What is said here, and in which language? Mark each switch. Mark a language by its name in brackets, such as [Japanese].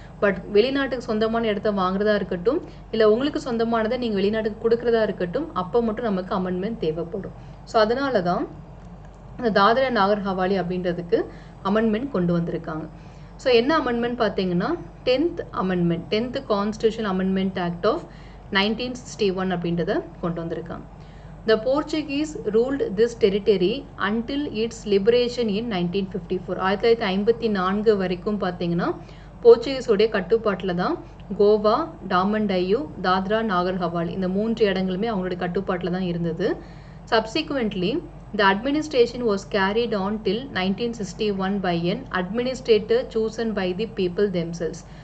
[Tamil] But வெளிநாட்டுக்கு சொந்தமான இடத்த வாங்குறதா இருக்கட்டும், இல்லை உங்களுக்கு சொந்தமானதை நீங்கள் வெளிநாட்டுக்கு கொடுக்குறதா இருக்கட்டும், அப்போ மட்டும் நமக்கு அமெண்ட்மெண்ட் தேவைப்படும். ஸோ அதனால தான் இந்த தாத்ரா நாகர் ஹவாலி அப்படின்றதுக்கு அமெண்ட்மெண்ட் கொண்டு வந்திருக்காங்க. ஸோ என்ன அமெண்ட்மெண்ட் பார்த்தீங்கன்னா 10th amendment, 10th constitution amendment act of 1961 அப்படின்றத கொண்டு வந்திருக்காங்க. [English] The Portuguese ruled this territory until its liberation in 1954. [Tamil] 1954 வரைக்கும் பார்த்தீங்கன்னா போர்ச்சுகீஸோடைய கட்டுப்பாட்டில் தான் கோவா, டாமன் டையூ, தாத்ரா நாகர் ஹவாலி இந்த 3 இடங்களுமே அவங்களுடைய கட்டுப்பாட்டில் தான் இருந்தது. Subsequently, [English] The administration was carried on till 1961 by an administrator chosen by the people themselves.